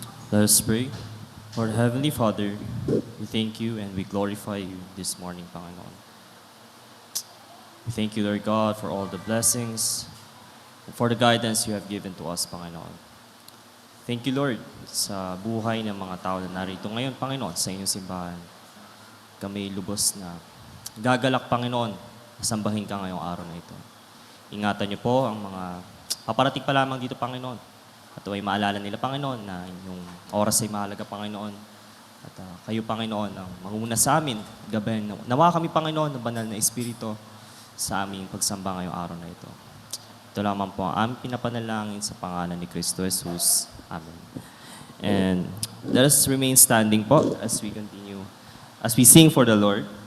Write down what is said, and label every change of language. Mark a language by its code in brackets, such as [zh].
[en] Let us pray. Lord Heavenly Father, we thank you and we glorify you this morning, Panginoon. We thank you, Lord God, for all the blessings and for the guidance you have given to us, Panginoon. [tl] Thank you, Lord, sa buhay ng mga tao na narito ngayon, Panginoon, sa inyong simbahan. Kami lubos na gagalak, Panginoon, sambahin ka ngayong araw na ito. Ingatan niyo po ang mga paparating pa lamang dito, Panginoon. At ay maalala nila, Panginoon, na inyong oras ay mahalaga, Panginoon. At kayo, Panginoon, ang manguna sa amin, gabi. Nawa kami, Panginoon, ng banal na Espiritu sa aming pagsamba ngayong araw na ito. Ito lamang po ang aming pinapanalangin sa pangalan ni Kristo Jesus. Amen. [en] And let us remain standing po as we continue, as we sing for the Lord.